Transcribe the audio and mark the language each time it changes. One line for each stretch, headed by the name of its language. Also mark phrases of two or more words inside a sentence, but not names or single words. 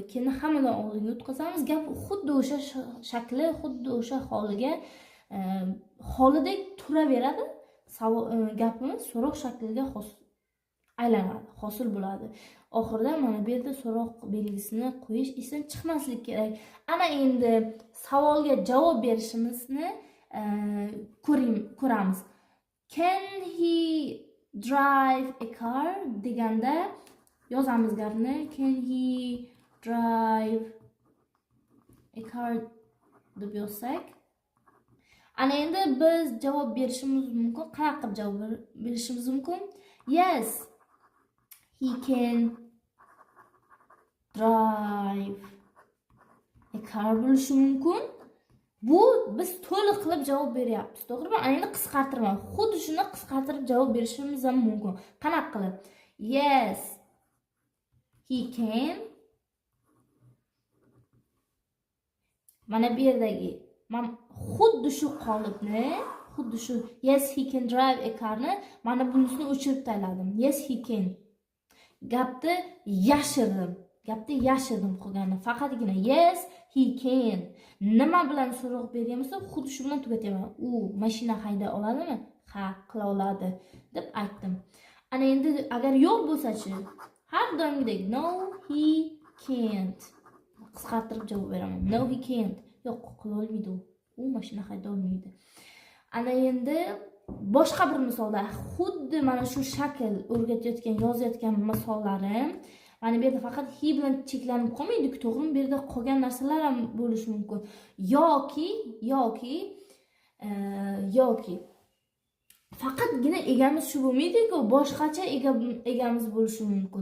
Uzbek: Keyin hammadan oldinga o'tkazamiz. Gap xuddi o'sha shakli, xuddi o'sha holidek turaveradi. Gapimiz so'roq shakliga aylanadi, hosil bo'ladi. Oxirida mana bu yerda so'roq belgisini qo'yish esdan chiqmaslik kerak. Ana endi savolga javob berishimizni ko'ramiz.
English: Can he drive a car
Uzbek: deganda yozamiz gapni.
English: Can he drive a car
Uzbek: deb yozsak, ana endi biz javob berishimiz mumkin. Qanaqa qilib javob berishimiz mumkin?
English: Yes, he can drive a car
Uzbek: bo'lishi mumkin. Bu biz to'liq qilib javob beryapmiz, to'g'rimi? Ana endi qisqartirma. Xuddi shuni qisqartirib javob berishimiz ham mumkin. Qanaqa qilib?
English: Yes, he can.
Uzbek: Mana bu yerdagi xuddi shu qolipni, xuddi shu
English: yes he can drive a carni
Uzbek: mana bunisini o'chirib tashladim.
English: Yes he can.
Uzbek: Gapni yashirdim qolganini.
English: Faqatgina yes he can.
Uzbek: Nima bilan so'roq beryapmiz? Xuddi shu bilan tugatyapman. U mashina hayday oladimi? Ha, qila oladi deb aytdim. Ana endi agar yo'q bo'lsa-chi, har doimgidek
English: no he can't.
Uzbek: Qisqartirib javob beraman.
English: No he can't.
Uzbek: Yo'q, qila olmaydi u. U mashina hayday olmaydi. Ana endi boshqa bir misolda xuddi mana shu shakl o'rgatayotgan, yozayotgan misollarim mana bu yerda faqat
English: he
Uzbek: bilan cheklanib qolmaydi, to'g'rimi? Bu yerda qolgan narsalar ham bo'lishi mumkin. Yoki faqatgina egamiz shu bo'lmaydi-ku, boshqacha egamiz bo'lishi mumkin.